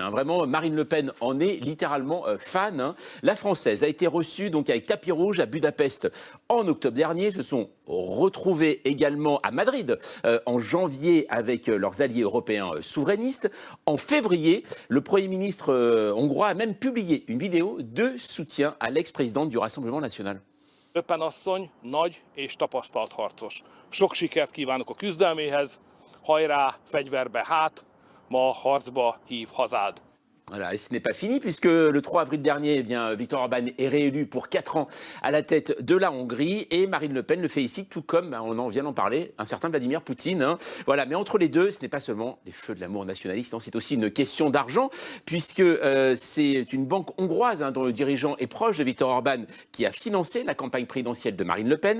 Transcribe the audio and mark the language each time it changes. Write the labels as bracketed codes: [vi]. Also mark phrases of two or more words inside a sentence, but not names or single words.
[fr] Vraiment, Marine Le Pen en est littéralement fan. La Française a été reçue donc avec tapis rouge à Budapest en octobre dernier. Se sont retrouvés également à Madrid en janvier avec leurs alliés européens souverainistes. En février, le Premier ministre hongrois a même publié une vidéo de soutien à l'ex-présidente du Rassemblement national. [hu] Le Pen asszony nagy és tapasztalt harcos. Sok sikert kívánok a küzdelméhez. Hajrá, fegyverbe hát, ma harcba hív hazád. [fr] Voilà, et ce n'est pas fini puisque le 3 avril dernier, eh bien, Viktor Orban est réélu pour 4 ans à la tête de la Hongrie et Marine Le Pen le fait ici, tout comme, on en vient d'en parler, un certain Vladimir Poutine. Voilà, mais entre les deux, ce n'est pas seulement les feux de l'amour nationaliste, c'est aussi une question d'argent puisque c'est une banque hongroise dont le dirigeant est proche de Viktor Orban qui a financé la campagne présidentielle de Marine Le Pen.